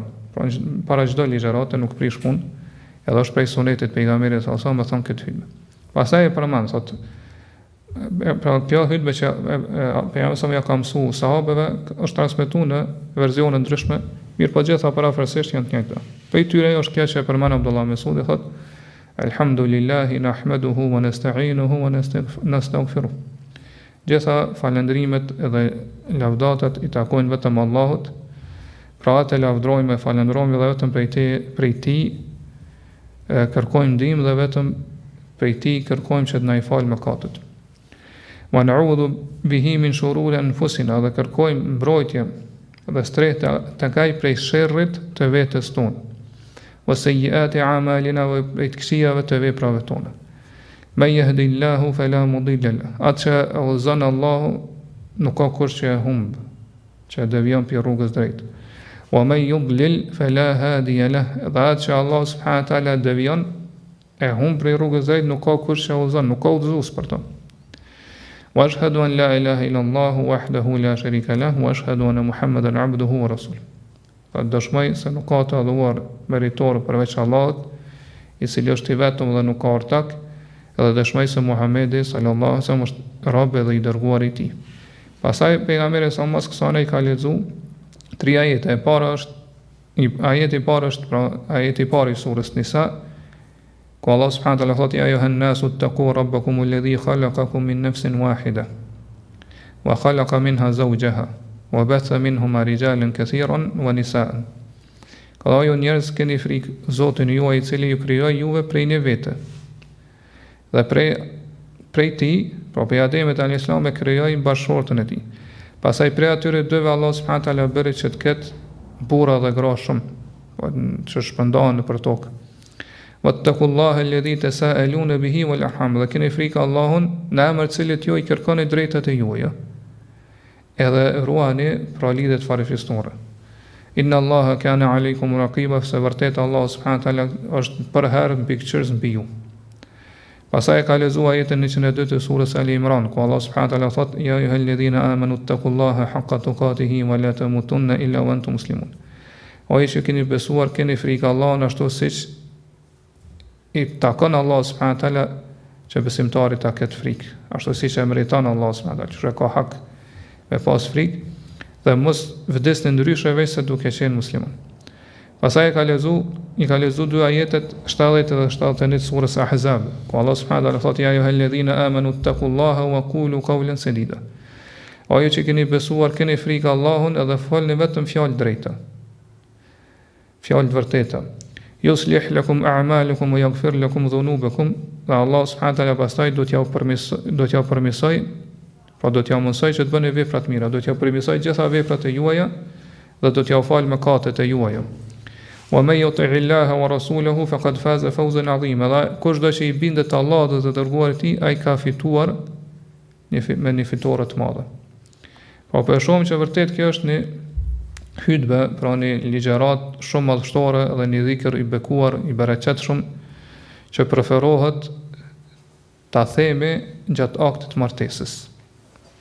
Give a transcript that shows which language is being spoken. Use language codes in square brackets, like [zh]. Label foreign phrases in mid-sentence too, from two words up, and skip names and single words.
[sq] Pra para çdo ligjërate nuk prish punë, edhe është prej sunetit pejgamberit [ar] صلى الله عليه وسلم [sq] me thonë këtë hutbë. Pastaj e përmend thotë pra kjo hutbë që pejgamberi ja ka mësuar sahabeve është transmetuar në versione ndryshme, mirë po gjitha parafrasisht janë të njëjta. Prej tyre është kjo që e përmend Abdullah Mesudi, thotë [ar] الحمد لله نحمده ونستعينه ونستغفره. [sq] Gjitha falëndrimet dhe lavdatat i takojnë vetëm Allahut. Pra atë lavdrojmë e falenderojmë dhe vetëm prej tij kërkojmë ndihmë dhe vetëm prej tij kërkojmë që të na i falë mëkatet. [ar] ونعوذ به من شرور أنفسنا, [sq] dhe kërkojmë mbrojtje dhe strehtë tek ai prej sherrit të vetes tonë. [ar] وسيئات أعمالنا, [sq] dhe prej të këqijave të veprave tona. [ar] من يهده الله فلا مضل له. [sq] Atë që udhëzon Allahu nuk ka kush që e humb, që devion pi rrugës drejtë. [ar] ومن يضلل فلا هادي له. [sq] Dhe atë që Allah [ar] سبحانه وتعالى [sq] devion e humb prej rrugës drejtë, nuk ka kush që udhëzon, nuk ka udhëzues për to. [ar] وأشهد أن لا إله إلا الله وحده لا شريك له وأشهد أن محمدا عبده ورسوله. [sq] Pa dëshmoj se nuk ka të adhuruar meritor përveç Allahut, i cili është i vetëm dhe nuk ka ortak, edhe dëshmoj se Muhamedi [ar] صلى الله عليه وسلم [sq] është rob dhe i dërguar i tij. Pastaj pejgamberi sa mos kësaj ka lexuar tri ajete. E para është ajeti i parë është pra ajeti i parë i surës Nisa, ku Allah [ar] سبحانه وتعالى [sq] thotë: [ar] "يا أيها الناس اتقوا ربكم الذي خلقكم من نفس واحدة وخلق منها زوجها وبث منهما رجالا كثيرا ونساء." [sq] Ka ju njerëz keni frikë Zotin juaj i cili ju krijoi juve prej një vete. Dhe prej tij, pra prej Ademit [ar] عليه السلام [sq] e krijoi bashkëshortën e tij. Pastaj prej atyre dyve Allah [ar] سبحانه وتعالى [sq] bëri që të ketë burra dhe gra shumë, që shpërndahen nëpër tokë. [ar] واتقوا الله الذي تساءلون به والأرحام, [sq] dhe keni frikë Allahun në emër të cilit ju i kërkoni drejtat e juaja. Edhe ruani pra lidhet farefisnore. [ar] إن الله كان عليكم رقيبا, [sq] se vërtet Allah [ar] سبحانه وتعالى [sq] është për herë mbikëqyrës mbi ju. Pastaj ka lexuar ajetin 102 të surës Ali Imran, ku Allah [ar] سبحانه وتعالى [sq] thotë: [ar] "يا أيها الذين آمنوا اتقوا الله حق تقاته ولا تموتن إلا وأنتم مسلمون." [sq] O ju që keni besuar, keni frikë Allahun ashtu siç i takon Allah [ar] سبحانه وتعالى [sq] që besimtarit ta ketë frikë, ashtu siç e meriton Allah [ar] سبحانه وتعالى, [sq] që ka hak me pas frikë dhe mos vdesni ndryshe veç se duke qenë musliman. Pastaj i ka lexuar dy ajetet 70 dhe 71 surës Ahzab, ku Allah [ar] سبحانه وتعالى [sq] thotë: [ar] "يا أيها الذين آمنوا اتقوا الله وقولوا قولا سديدا." [sq] O ju që keni besuar, keni frikë Allahun edhe folni vetëm fjalë drejta, fjalë të vërteta. [ar] يصلح لكم أعمالكم ويغفر لكم ذنوبكم. [sq] Dhe Allah [ar] سبحانه وتعالى [sq] pastaj do t'ja përmirësoj, pra do t'ja mësoj që të bëni vepra të mira, do t'ja përmirësoj gjitha veprat e juaja dhe do t'ja falë mëkatet e juaja. [ar] ومن يطع الله ورسوله فقد فاز فوزا عظيما. [sq] Dhe kushdo që i bindet Allahut dhe të dërguarit e tij, ai ka fituar me një fitore të madhe. Po për shumë që vërtet kjo është një hutbë, pra një ligjërat shumë madhështore dhe një dhikr i bekuar, i bereqetshëm, që preferohet ta themi gjatë aktit martesës.